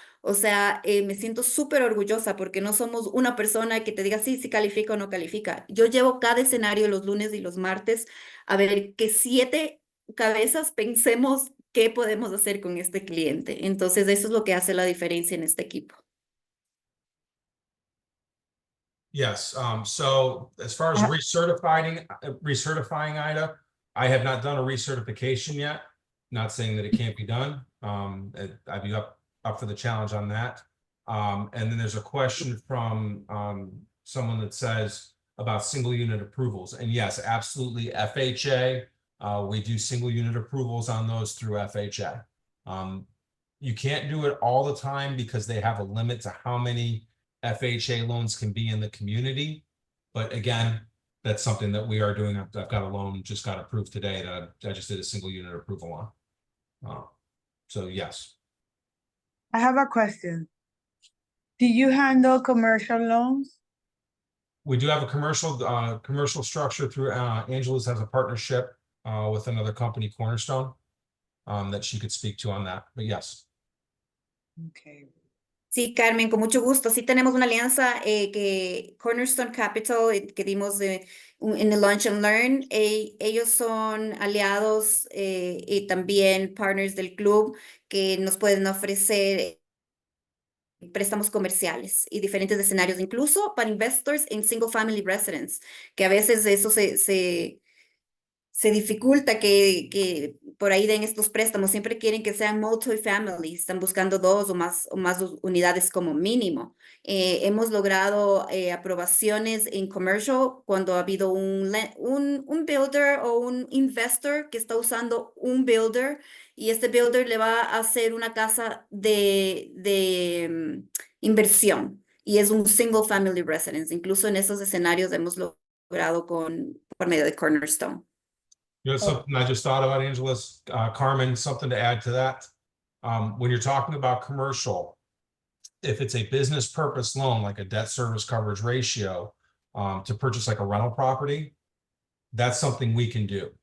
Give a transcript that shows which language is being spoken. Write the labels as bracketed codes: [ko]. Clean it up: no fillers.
[es] O sea, me siento súper orgullosa porque no somos una persona que te diga sí califica o no califica. Yo llevo cada escenario los lunes y los martes a ver que 7 cabezas pensemos qué podemos hacer con este cliente. Entonces, eso es lo que hace la diferencia en este equipo. [en] Yes, so as far as recertifying Ida, I have not done a recertification yet. Not saying that it can't be done. I'd be up for the challenge on that. And then there's a question from someone that says about single unit approvals. And yes, absolutely, FHA. We do single unit approvals on those through FHA. You can't do it all the time because they have a limit to how many FHA loans can be in the community. But again, that's something that we are doing. I've got a loan just got approved today that I just did a single unit approval on. So yes. I have a question. Do you handle commercial loans? We do have a commercial structure through Angela's has a partnership with another company, Cornerstone, that she could speak to on that. But yes. Okay. [es] Sí, Carmen, con mucho gusto. Sí tenemos una alianza que Cornerstone Capital, que dimos en el Launch and Learn. Ellos son aliados y también partners del club que nos pueden ofrecer préstamos comerciales y diferentes escenarios, incluso para investors en single family residence, que a veces eso se dificulta que por ahí den estos préstamos. Siempre quieren que sean multifamily, están buscando 2 o más unidades como mínimo. Hemos logrado aprobaciones en commercial cuando ha habido un builder o un investor que está usando un builder y este builder le va a hacer una casa de inversión y es un single family residence. Incluso en esos escenarios hemos logrado logrado por medio de Cornerstone. [en] You know, something I just thought about, Angela's, Carmen, something to add to that. When you're talking about commercial, if it's a business purpose loan, like a debt service coverage ratio, to purchase like a rental property, that's something we can do.